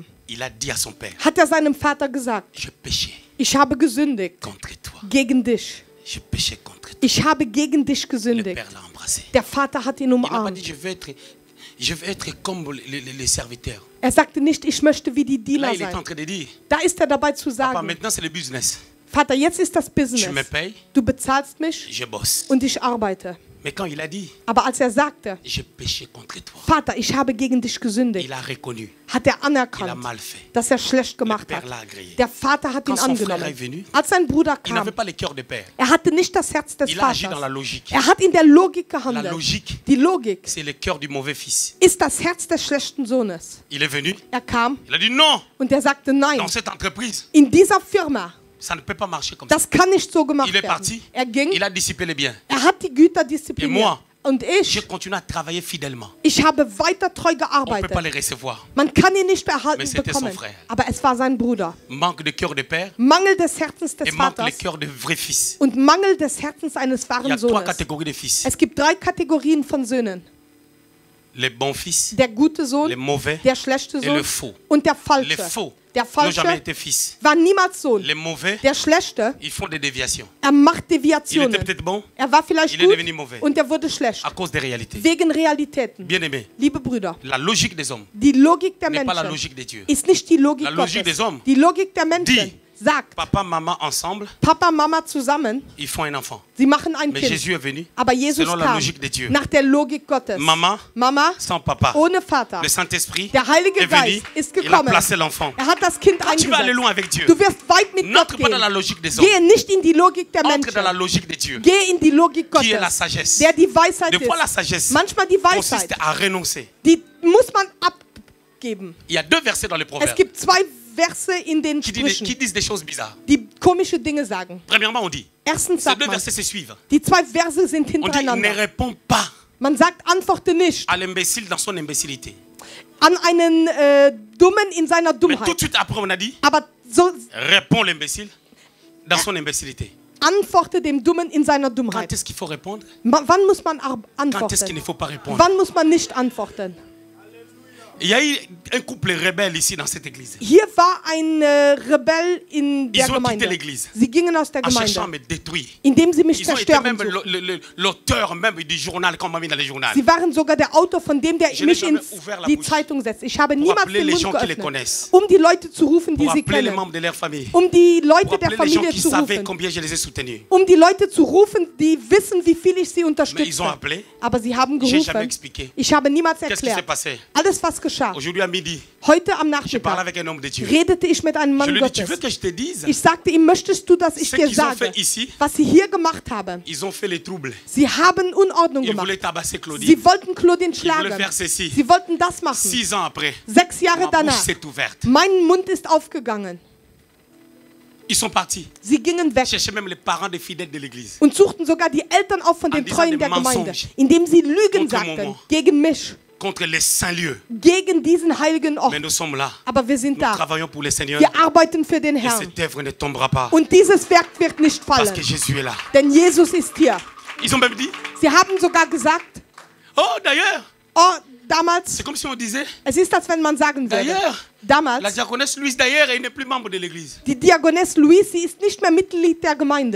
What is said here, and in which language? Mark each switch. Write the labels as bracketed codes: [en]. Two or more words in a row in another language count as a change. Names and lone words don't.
[fr] il a dit à son Père, [de] hat er seinem Vater gesagt, [fr] je péchais [de] ich habe gesündigt [fr] contre toi, [de] gegen dich. [fr] je péchais contre toi. [de] Ich habe gegen dich [fr] Le [de] gesündigt. [fr] Père l'a embrassé. [de] Der Vater hat ihn [fr] Il n'a pas [de] umarmt. [fr] dit je veux être comme les serviteurs. [de] Er sagte nicht, ich möchte wie die [fr] Là, [de] Diener [fr] il est en [de] sein. [fr] train de dire, [de] Da ist er dabei zu [fr] papa, [de] sagen, [fr] maintenant c'est le business. [de] Vater, jetzt ist das [fr] Tu me [de] Business. [fr] payes, [de] Du bezahlst mich [fr] je bosse. [de] und ich arbeite. [fr] Mais quand il a dit, [de] Aber als er sagte, [fr] je péchais contre toi, [de] Vater, ich habe gegen dich gesündigt, [fr] il a reconnu, [de] hat er [fr] il a [de] anerkannt, [fr] mal fait. [de] dass er schlecht [fr] Le [de] gemacht [fr] Père [de] hat. [fr] l'a agréé. [de] Der Vater hat ihn [fr] Quand son frère est [de] angenommen. [fr] venu, [de] Als sein Bruder [fr] il n'avait [de] kam, [fr] pas le cœur de père. [de] er hatte nicht das Herz des [fr] Il a agi dans la [de] Vaters. [fr] logique. [de] Er hat in der Logik [fr] La [de] gehandelt. [fr] logique, [de] Die Logik [fr] c'est le cœur du mauvais fils. [de] ist das Herz des schlechten Sohnes. [fr] Il est venu, [de] Er kam [fr] il a dit non, [de] und er sagte, nein, [fr] dans cette entreprise, [de] in dieser Firma, [fr] ça ne peut pas marcher comme ça. [de] das kann nicht so gemacht [fr] Il est [de] werden. [fr] parti, [de] Er ging, [fr] il a dissipé les biens. [de] er hat die Güter [fr] Et [de] diszipliniert. [fr] moi, [de] Und [fr] je [de] ich [fr] continue à travailler fidèlement. [de] habe weiter treu [fr] On ne peut pas [de] gearbeitet. [fr] les recevoir. [de] Man kann ihn nicht erhalten [fr] Mais c'était son [de] bekommen. [fr] frère. [de] Aber es war sein Bruder. [fr] Manque de cœur de père [de] Mangel des Herzens des [fr] et manque le [de] Vaters [fr] cœur de vrai fils. [de] und Mangel des Herzens eines [fr] Il y a [de] wahren [fr] trois [de] Sohnes. [fr] catégories de fils. [de] Es gibt 3 Kategorien von Söhnen. [fr] les bons fils, [de] Der gute Sohn, [fr] les mauvais [de] der schlechte [fr] et [de] Sohn [fr] le faux. [de] und der [fr] Les [de] falsche. [fr] faux [de] Der [fr] n'ont jamais [de] falsche [fr] été fils. [de] war niemals Sohn. [fr] Les mauvais, [de] Der schlechte, [fr] ils font des déviations. [de] macht [fr] Il était [de] Deviationen. [fr] peut-être bon [de] War vielleicht [fr] il est [de] gut [fr] devenu mauvais. [de] und er wurde schlecht. [fr] à cause des réalités. [de] Wegen Realitäten. [fr] Bien-aimés, [de] Liebe Brüder, [fr] la logique des hommes [de] die Logik der [fr] n'est pas la [de] Menschen [fr] logique de Dieu. [de] ist nicht die Logik [fr] La logique [de] Gottes. [fr] des hommes [de] Die Logik der Menschen [fr] dit, [de] sagt, [fr] Papa, maman, ensemble, [de] Papa, Mama zusammen, [fr] ils font un enfant. [de] sie machen ein [fr] Mais [de] Kind. [fr] Jésus est venu [de] Aber Jesus [fr] selon la [de] kam [fr] logique de Dieu. [de] nach der Logik Gottes. [fr] Maman, [de] Mama, [fr] sans papa. [de] ohne Vater. [fr] Le Saint-Esprit [de] Der Heilige [fr] est venu, [de] Geist ist [fr] il a [de] gekommen. [fr] placé l'enfant. [de] Er hat das Kind [fr] Quand tu vas aller [de] eingesetzt. [fr] loin avec Dieu, [de] Du wirst weit mit Gott [fr] n'entre pas dans [de] gehen. [fr] la logique des hommes. [de] Gehe nicht in die Logik der [fr] Entre dans la [de] Menschen. [fr] logique de Dieu, [de] Geh in die Logik [fr] qui est la [de] Gottes, [fr] sagesse. [de] der die Weisheit [fr] Des fois, la [de] ist. [fr] sagesse [de] Manchmal die [fr] consiste [de] Weisheit, [fr] à renoncer. [de] die muss man abgeben. [fr] Il y a deux versets dans les [de] Es [fr] proverbes [de] gibt zwei Verse in den [fr] qui [de] Sprüchen, [fr] disent des choses bizarres. [de] die komische Dinge sagen. [fr] Premièrement, on dit, [de] Erstens [fr] ces [de] sagt [fr] deux [de] man, [fr] versets se suivent. [de] die zwei Verse sind [fr] On dit, ne [de] hintereinander. [fr] réponds pas [de] Man sagt, antworte nicht [fr] à l'imbécile dans son imbécilité. [de] an einen Dummen in seiner [fr] Mais tout de [de] Dummheit. [fr] suite après, on a dit, [de] Aber so [fr] réponds l'imbécile dans son imbécilité. [de] antworte dem Dummen in seiner [fr] Quand [de] Dummheit. [fr] est-ce qu'il faut répondre? [de] Wann muss man [fr] Quand est-ce qu'il ne [de] antworten? [fr] faut pas répondre? [de] Wann muss man nicht antworten? [fr] Il y a eu un couple rebelle ici dans cette église. [de] Hier war ein Rebell in der [fr] Ils ont quitté [de] Gemeinde. [fr] l'église [de] Sie gingen aus der [fr] en cherchant à [de] Gemeinde, [fr] me détruire. [de] indem sie mich [fr] Ils ont été [de] zerstören [fr] même [de] suchten. [fr] l'auteur même du journal qu'on m'a mis dans les journaux. [de] Sie waren sogar der Autor von dem, der [fr] Je [de] mich [fr] n'ai [de] in [fr] jamais ouvert la [de] die [fr] bouche [de] Zeitung setzt. Ich habe [fr] pour [de] niemals [fr] appeler [de] den [fr] les [de] Mund [fr] gens qui les [de] geöffnet, [fr] connaissent, [de] um die Leute zu rufen, die [fr] pour [de] sie [fr] appeler les [de] kennen, [fr] membres de leur famille, [de] um die Leute [fr] pour [de] der [fr] appeler les gens [de] Familie [fr] qui [de] zu [fr] savaient [de] rufen, [fr] combien je les ai soutenus. [de] um die Leute zu rufen, die wissen, wie viel ich sie [fr] Mais ils [de] unterstütze. [fr] ont appelé, [de] Aber sie haben [fr] j'ai jamais [de] gerufen. [fr] expliqué. [de] Ich habe niemals [fr] Qu'est-ce qui s'est [de] erklärt. [fr] passé? [de] Alles, was geschah. [fr] Aujourd'hui à midi, [de] Heute am [fr] je parlais [de] Nachmittag [fr] avec un homme de Dieu. [de] redete ich mit einem [fr] Je [de] Mann [fr] lui ai dit, tu veux [de] Gottes. [fr] que je te dise? [de] Ich sagte ihm, möchtest du, dass ich [fr] Ce [de] dir [fr] qu'ils ont [de] sage, [fr] fait ici, [de] was sie hier gemacht haben? [fr] ils ont fait les troubles. [de] Sie haben Unordnung [fr] Ils [de] gemacht. [fr] voulaient tabasser Claudie. [de] Sie wollten Claudine [fr] Ils voulaient [de] schlagen. [fr] faire ceci. [de] Sie wollten das machen. [fr] 6 ans après, [de] 6 Jahre [fr] ma bouche [de] danach. [fr] s'est ouverte. [de] Mein Mund ist aufgegangen. [fr] Ils sont partis. [de] Sie gingen weg [fr] Cherchaient même les parents des fidèles de l'église. [de] und suchten sogar die Eltern auf von den [fr] disant [de] Treuen [fr] des [de] der Gemeinde, [fr] mensonges [de] indem sie Lügen [fr] contre [de] sagten [fr] moi. [de] gegen mich, [fr] Contre les saints lieux. [de] gegen diesen heiligen Ort. [fr] Mais nous sommes là. [de] Aber wir sind [fr] Nous [de] da. [fr] travaillons pour le Seigneur. [de] Wir arbeiten für den [fr] Et [de] Herrn. [fr] cette œuvre ne tombera pas. [de] Und dieses Werk wird nicht [fr] Parce [de] fallen, [fr] que Jésus est là. [de] denn Jesus ist hier. [fr] Ils ont même dit, [de] Sie haben sogar gesagt, [fr] oh d'ailleurs, [de] oh, damals, [fr] c'est comme si on disait, [de] es ist, als wenn man sagen würde, [fr] d'ailleurs, [de] damals, [fr] la diaconesse Louise d'ailleurs, elle n'est plus membre de l'église. [de] die Diakoness Louise, sie ist nicht mehr Mitglied der Gemeinde.